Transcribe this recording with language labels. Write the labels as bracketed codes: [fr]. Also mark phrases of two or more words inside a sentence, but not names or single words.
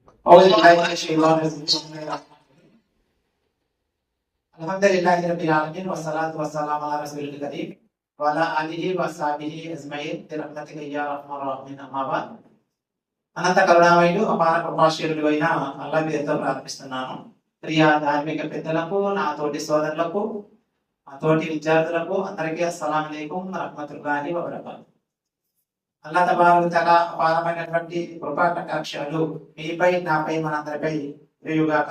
[ar] أعوذ بالله من الشيطان الرجيم بسم الله الرحمن الرحيم الحمد لله رب العالمين والصلاة والسلام على رسول الكريم وعلى آله وصحبه أجمعين برحمتك يا أرحم الراحمين أما بعد [te] అనంత కరుణామయుడు అపార కృపాశీలుడు అయిన అల్లాహ్ పేరుతో ప్రార్థిస్తున్నాను. ప్రియ ధార్మిక పెద్దలకు, నా తోటి సోదరులకు, నా తోటి విద్యార్థులకు అందరికీ [ar] السلام عليكم ورحمة الله وبركاته. الله تبارك تعالى [te] అపారమైనటువంటి కృపా కటాక్షాలు మీపై, నాపై, మనందరిపై వేయుగాక.